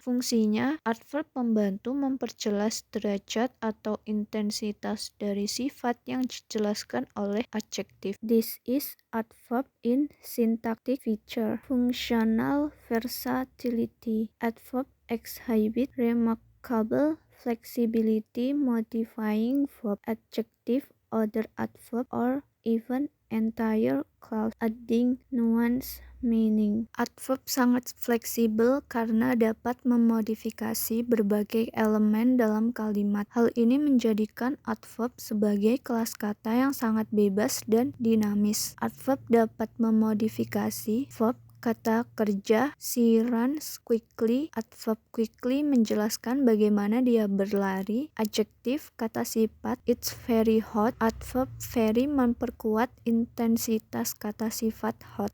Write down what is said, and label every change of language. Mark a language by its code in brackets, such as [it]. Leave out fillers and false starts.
[id] Fungsinya, adverb membantu memperjelas derajat atau intensitas dari sifat yang dijelaskan oleh adjektif. [en] This is adverb in syntactic feature. Functional versatility. Adverb exhibit remarkable flexibility, modifying verb, adjective, other adverb, or even entire clause, adding nuance, meaning. [id] Adverb sangat fleksibel karena dapat memodifikasi berbagai elemen dalam kalimat. Hal ini menjadikan adverb sebagai kelas kata yang sangat bebas dan dinamis. Adverb dapat memodifikasi verb. Kata kerja, [en] she runs quickly. [id] Adverb quickly menjelaskan bagaimana dia berlari. Adjektif, kata sifat, [en] it's very hot. [id] Adverb very memperkuat intensitas kata sifat hot.